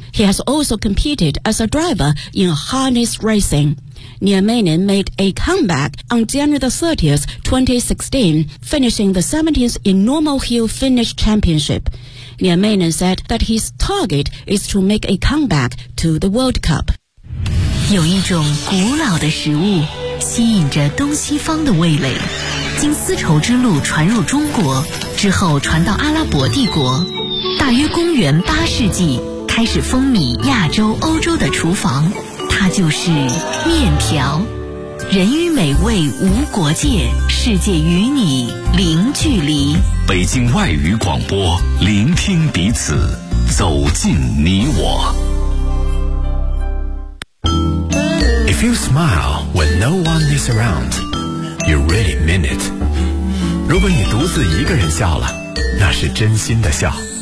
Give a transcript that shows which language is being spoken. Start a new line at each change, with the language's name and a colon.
English: He has also competed as a driver in harness racing. Nieminen made a comeback on January 30, 2016, finishing the 17th in Normal Hill Finnish Championship. Nieminen said that his target is to make a comeback to the World Cup.
Chinese: 有一种古老的食物吸引着东西方的味蕾，经丝绸之路传入中国之后传到阿拉伯帝国，大约公元八世纪开始风靡亚洲欧洲的厨房，它就是面条。人与美味无国界，世界与你零距离。北京外语广播，聆听彼此，走进你我。
English: If you smile when no one is around, you really mean it.
Chinese: 如果你独自一个人笑了，那是真心的笑。